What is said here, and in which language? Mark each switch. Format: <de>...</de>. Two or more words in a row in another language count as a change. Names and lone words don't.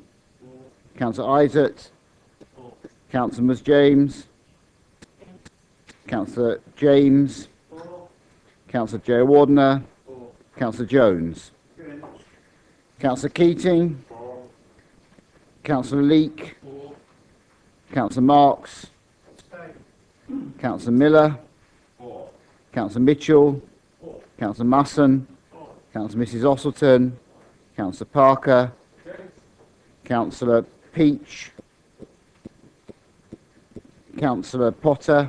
<en>Councillor Isaac. Councillor Ms James. Councillor James. Councillor Joe Wardner. Councillor Jones. Councillor Keating. Councillor Leake. Councillor Marks. Councillor Miller. Councillor Mitchell. Councillor Musson. Councillor Mrs Ossleton. Councillor Parker. Councillor Peach. Councillor Potter.</en>